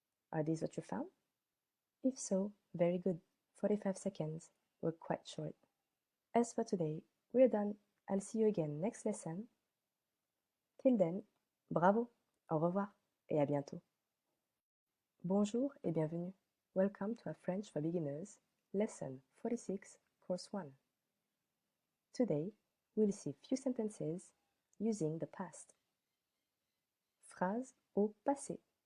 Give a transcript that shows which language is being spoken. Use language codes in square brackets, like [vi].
[en] Are these what you found? If so, very good. 45 seconds were quite short. As for today, we're done. I'll see you again next lesson. Till then, [fr] bravo, au revoir et à bientôt. Bonjour et bienvenue. [en] Welcome to a French for Beginners, lesson 46, course 1. Today, we'll see few sentences using the past. [fr] Phrase au passé.